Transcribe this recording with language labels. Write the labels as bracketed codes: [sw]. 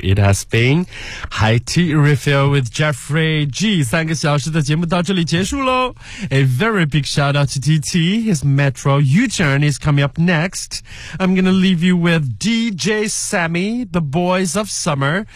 [en] It has been High Tea Refill with Jeffrey G. [zh] 3个小时的节目到这里结束喽。 [en] A very big shout out to DT. His Metro U-turn is coming up next. I'm gonna leave you with DJ Sammy, The Boys of Summer.